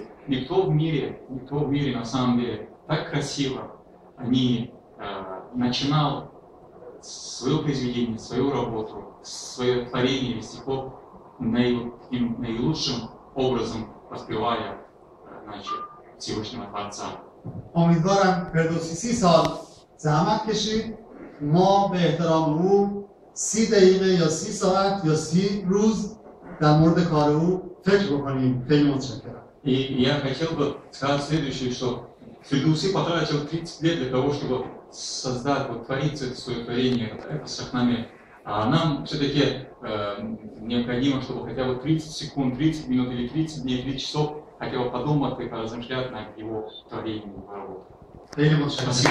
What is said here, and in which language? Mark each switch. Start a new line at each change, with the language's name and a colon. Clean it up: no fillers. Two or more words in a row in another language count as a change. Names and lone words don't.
Russian: Никто в мире на самом деле так красиво не начинал свое произведение, свою работу, свое творение стихов наилучшим образом воспевая, Всевышнего Творца.
Persian: امیدوارم فردوسی 30 سال زحمت کشید، ما به احترام او 30 دقیقه یا 30 ساعت یا 30 روز در مورد کار او فکر بکنیم. خیلی متشکرم.
Russian: И я хотел бы сказать следующее, что Фирдауси потратил 30 лет для того, чтобы создать, творить это свое творение, это Шахнаме. А нам все-таки необходимо, чтобы хотя бы 30 секунд, 30 минут или 30 дней, 30 часов хотя бы подумать и поразмышлять над его творением и работой.